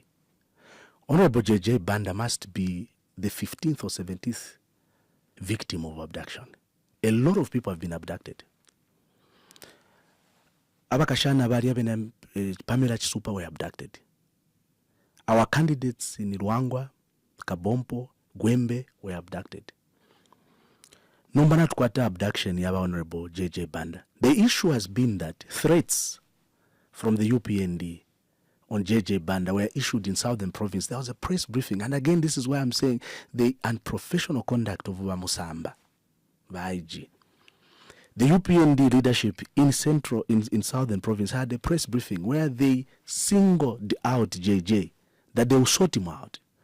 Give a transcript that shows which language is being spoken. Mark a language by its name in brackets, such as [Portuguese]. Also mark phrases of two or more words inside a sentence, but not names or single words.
[English] Honorable J.J. Banda must be the 15th or 17th victim of abduction. A lot of people have been abducted. Abakashana Bariabena Pamela Chisupa were abducted. Our candidates in Rwangwa, Kabompo, Gwembe were abducted. [Bemba] Numbana tukwata abduction yaba Honorable J.J. Banda. [English] The issue has been that threats from the UPND on J.J. Banda were issued in Southern Province. There was a press briefing. And again, this is why I'm saying the unprofessional conduct of Musamba by IG. The UPND leadership in Southern Province had a press briefing where they singled out JJ, that they will sort him out.